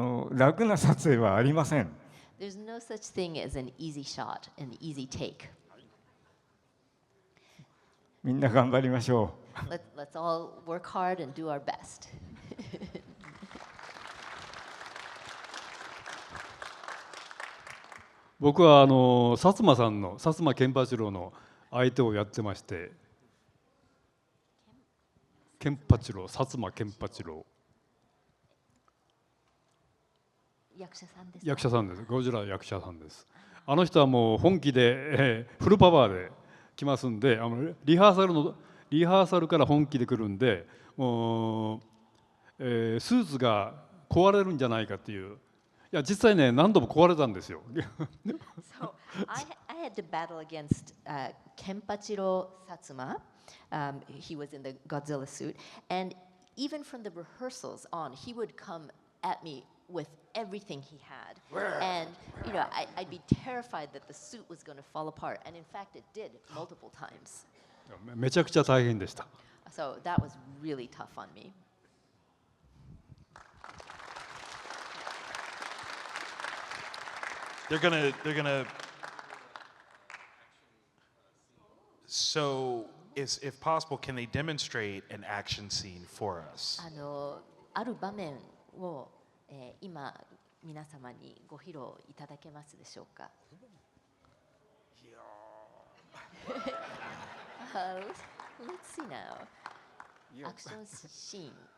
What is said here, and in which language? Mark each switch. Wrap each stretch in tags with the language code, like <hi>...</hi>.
<ja>楽な撮影はありません。</ja> <en>There's no such thing as an easy shot, an easy take.</en> <ja>みんな頑張りましょう。</ja> <en>Let's all work hard and do our best.</en> <ja>僕は薩摩健八郎の相手をやってまして、薩摩健八郎。役者さんです。ゴジラ役者さんです。あの人はもう本気で、フルパワーで来ますんで、リハーサルから本気で来るんで、もう、スーツが壊れるんじゃないかっていう。いや実際ね何度も壊れたんですよ。</ja> <en>So I had to battle against Kenpachiro Satsuma. He was in the Godzilla suit, and even from the rehearsals on, he would come at me with everything he had, and I'd be terrified that the suit was going to fall apart, and in fact it did multiple times.</en> <ja>めちゃくちゃ大変でした。</ja> <en>So that was really tough on me. They're gonna. So, if possible, can they demonstrate an action scene for us?</en> <ja>ある場面を、今皆様にご披露いただけますでしょうか。</ja> <en>Let's see now. アクションシーン。</en>